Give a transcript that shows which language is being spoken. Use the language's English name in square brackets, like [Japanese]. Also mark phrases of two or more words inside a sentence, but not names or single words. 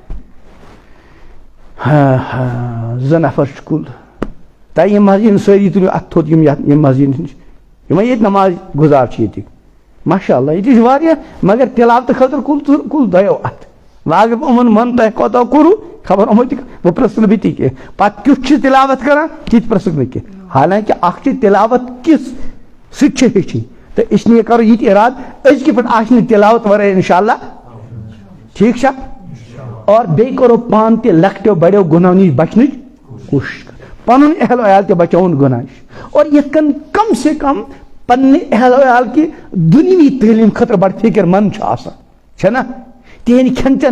[Kashmiri] کانٛہہ 2 نفر چھُ کُل تۄہہِ یِم مسجد سٲری تُلِو اتھ تھوٚد یِم مسجد نِش یِمے ییٚتہِ نماز گزار چھِ ییٚتِکۍ [Arabic] ماشاء اللہ [Kashmiri] یہ واریاہ مگر تلاوت خاطر کُل دۄیو اتھ وۄنۍ اگر بہٕ یِمن ونہٕ تۄہہِ کوتاہ کوٚروٕ خبر یِمو تہِ بہٕ پرٛژھٕ نہٕ بہٕ تہِ کینٛہہ پتہٕ کیُتھ چھِ تلاوت کران تہِ تہِ پرٛژھکھ نہٕ کینٛہہ حالانکہ اکھ چھِ تلاوت کِژھ سُہ تہِ چھِ ہیٚچھِنۍ تہٕ [Urdu] اس لیے [Kashmiri] کرو یہِ تہِ ارادٕ أزکہِ پٮ۪ٹھ آسہِ نہٕ تلاوت ورٲے انشاءاللہ ٹھیٖک چھا اور بیٚیہِ کرو پانہٕ تہِ لۄکٹیو بڑیو گُناہو نِش بچنٕچ کوٗشش پنُن اہل عیال تہِ بچاوُن گُناہ نِش اور یِتھ کٔنۍ [Urdu] کم سے کم [Kashmiri] پننہِ اہل عیال کہِ دُنیوی تعلیٖم خٲطرٕ بڑٕ فکر مند چھُ آسان چھنا تِہنٛدِ کھٮ۪ن چٮ۪ن